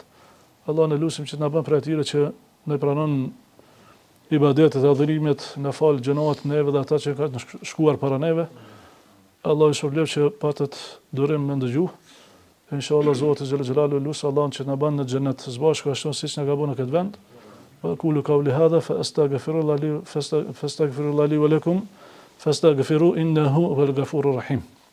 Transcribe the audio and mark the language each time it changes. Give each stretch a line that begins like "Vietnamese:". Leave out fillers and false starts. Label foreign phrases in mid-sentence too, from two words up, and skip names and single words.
Albanian: Allah na lutim që na bën për atyre që ne pranon ibadetet e adhurimet, na fal gjënat neve dhe ata që kanë shkuar para neve. Allah i shpëlbej që patët durim me ndëgju. Inshallah Zoti xhel xhelalu lut Allahun që na bën në xhenet së bashku ashtu siç na ka bën në këtë vend.
Arabic: وقولوا قولي هذا فأستغفر الله لي ولكم فاستغفروا إنه هو الغفور الرحيم.